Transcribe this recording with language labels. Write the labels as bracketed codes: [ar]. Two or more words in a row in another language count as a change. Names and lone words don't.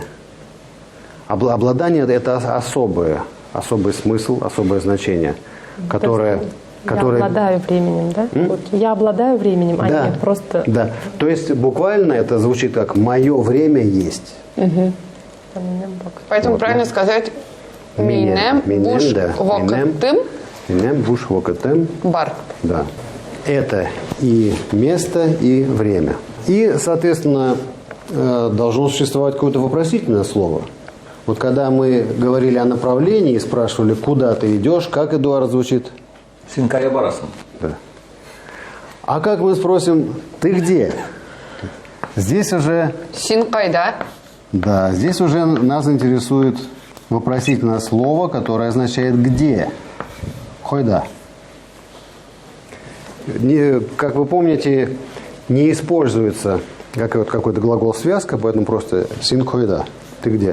[ru] Обладание – это особый смысл, особое значение, которое... Я обладаю временем, да? Вот я обладаю временем, а Да, не просто... да. То есть буквально это звучит как «мое время есть». Поэтому Вот, правильно да. [tt] сказать «минем буш [ru] да. [tt] вакытым Минем буш вакытым. бар». [ru] Да. Это и место, и время. И, соответственно, должно существовать какое-то вопросительное слово. Вот когда мы говорили о направлении и спрашивали, куда ты идешь, как Эдуард звучит? [tt] Синкая Барасан. [ru] Да. А как мы спросим, ты где? Здесь уже, [tt] Син кайда? [ru] да, здесь уже нас интересует вопросительное слово, которое означает «где». [tt] Хойда. [ru] Как вы помните, не используется какой-то глагол связка, поэтому просто [tt] «син хойда». [ru] Ты где?